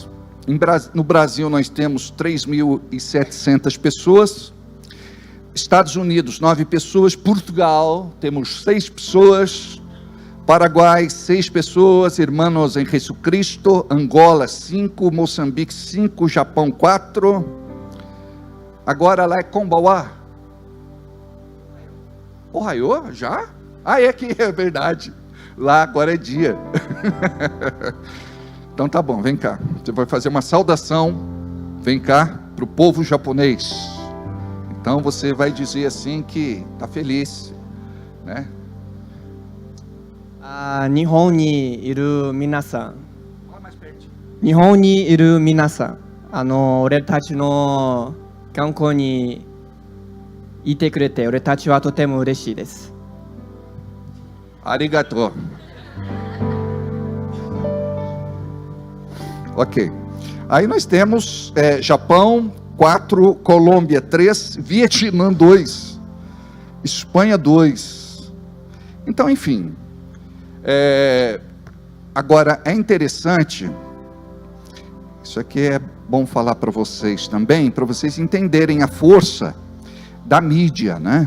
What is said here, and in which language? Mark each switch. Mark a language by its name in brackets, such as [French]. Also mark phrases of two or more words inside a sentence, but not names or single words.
[Portuguese] No Brasil nós temos 3.700 pessoas, Estados Unidos 9 pessoas, Portugal temos 6 pessoas, Paraguai 6 pessoas, Hermanos em Jesucristo, Angola 5, Moçambique 5, Japão 4, agora lá é Combauá, Ohio, já? É que é verdade, lá agora é dia. Então tá bom, vem cá, você vai fazer uma saudação, vem cá, para o povo japonês. Então você vai dizer assim que está feliz, [Japanese] 日本にいる皆さん. 日本にいる皆さん. 俺たちのがんこうにいてくれて、俺たちはとても嬉しいです. Arigato. [Portuguese] Ok. Aí nós temos Japão, 4, Colômbia 3, Vietnã 2, Espanha 2. Então, enfim, agora é interessante, isso aqui é bom falar para vocês também, para vocês entenderem a força da mídia, né?